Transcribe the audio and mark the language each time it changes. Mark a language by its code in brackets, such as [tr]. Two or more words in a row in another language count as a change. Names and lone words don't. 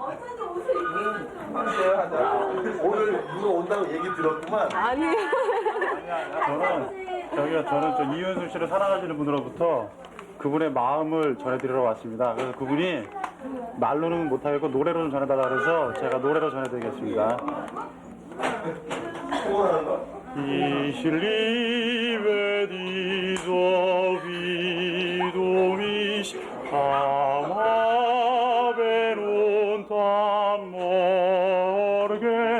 [ko] 오늘 누가 온다고 얘기 들었구만. 저는 저 이윤수 씨를 사랑하시는 분으로부터 그분의 마음을 전해드리러 왔습니다. 그래서 그분이 말로는 못하겠고 노래로 좀 전해달라 그래서 제가 노래로 전해드리겠습니다. [de] Ich liebe dich so wie du mich am Abend und am Morgen.